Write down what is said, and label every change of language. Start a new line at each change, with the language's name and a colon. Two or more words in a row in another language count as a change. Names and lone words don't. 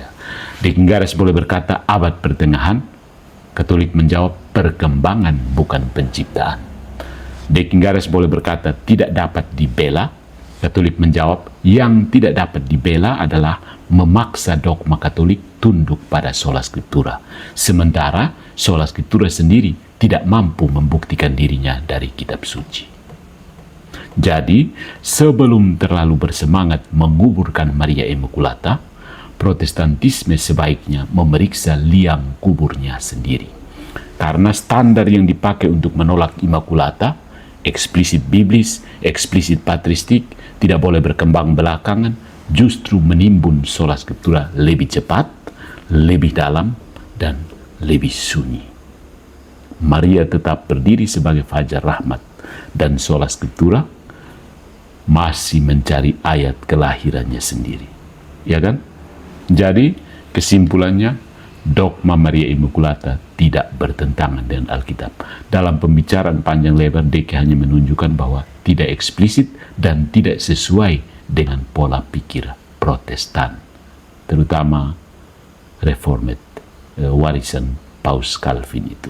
Indonesian: De Kingaras boleh berkata abad pertengahan, Katolik menjawab perkembangan bukan penciptaan. De Kingaras boleh berkata tidak dapat dibela, Katolik menjawab yang tidak dapat dibela adalah memaksa dogma Katolik tunduk pada
Latin: sola scriptura,
Indonesian: sementara
Latin: sola scriptura
Indonesian: sendiri tidak mampu membuktikan dirinya dari kitab suci. Jadi, sebelum terlalu bersemangat menguburkan Maria Immaculata, Protestantisme sebaiknya memeriksa liang kuburnya sendiri. Karena standar yang dipakai untuk menolak Immaculata, eksplisit biblis, eksplisit patristik, tidak boleh berkembang belakangan, justru menimbun
Latin: sola scriptura
Indonesian: lebih cepat, lebih dalam, dan lebih sunyi. Maria tetap berdiri sebagai fajar rahmat, dan
Latin: sola scriptura
Indonesian: masih mencari ayat kelahirannya sendiri. Ya kan? Jadi, kesimpulannya, dogma Maria Immaculata tidak bertentangan dengan Alkitab. Dalam pembicaraan panjang lebar, Deke hanya menunjukkan bahwa tidak eksplisit dan tidak sesuai dengan pola pikir Protestan, terutama Reformed, warisan Paus Calvin itu.